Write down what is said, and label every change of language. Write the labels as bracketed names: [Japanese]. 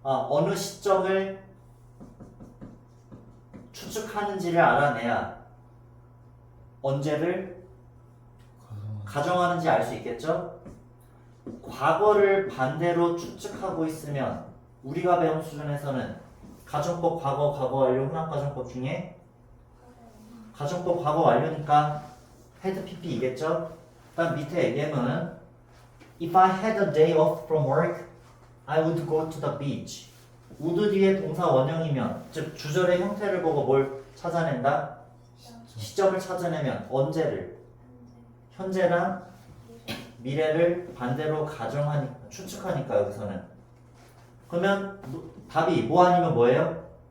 [Korean] 어느 시점을 추측하는지를 알아내야 언제를 가정하는지 알 수 있겠죠? 과거를 반대로 추측하고 있으면 우리가 배운 수준에서는 가정법 과거 완료 혼합가정법 중에 가정법 과거 완료니까 had pp이겠죠? 그다음 밑에 예문은 [English] If I had a day off from work, I would go to the beach. [Korean] would 뒤에 동사 원형이면 즉 주절의 형태를 보고 뭘 찾아낸다? 시점을 찾아내면 언제를 현재랑 미래를 반대로 추측하니까 여기서는 그러면 답이 뭐 아니면 뭐예요?